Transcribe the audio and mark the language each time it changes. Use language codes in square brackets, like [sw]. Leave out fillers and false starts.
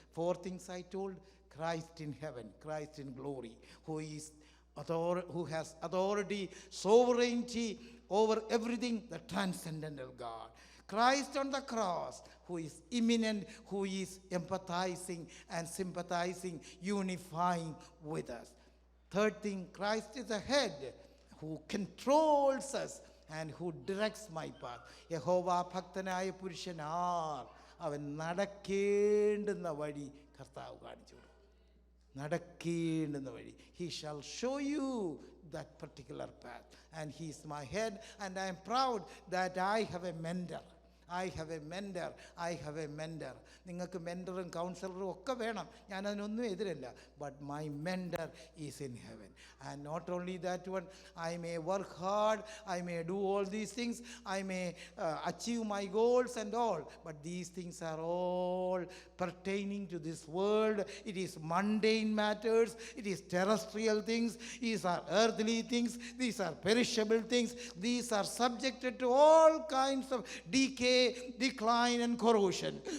[en] 4 things I told: Christ in heaven, Christ in glory, who has authority, sovereignty over everything, the transcendental God. Christ on the cross, who is immanent, who is empathizing and sympathizing, unifying with us. 3rd thing, Christ is the head, who controls us and who directs my path. [ml] യഹോവ ഭക്തനായ പുരുഷനാർ, അവൻ നടക്കേണ്ടുന്ന വഴി കർത്താവ് കാണിച്ചു കൊടുക്കും. നടക്കേണ്ടുന്ന വഴി. [en] He shall show you that particular path. And he is my head, and I am proud that I have a mentor. I have a mentor. I have a mentor. [ml] നിങ്ങൾക്ക് മെൻറ്ററും കൗൺസിലറും ഒക്കെ വേണം, ഞാനതിനൊന്നും എതിരല്ല. [en] But my mentor is in heaven. And not only that one, I may work hard, I may do all these things, I may achieve my goals and all, but these things are all pertaining to this world. It is mundane matters, it is terrestrial things, these are earthly things, these are perishable things, these are subjected to all kinds of decay, decline and corrosion.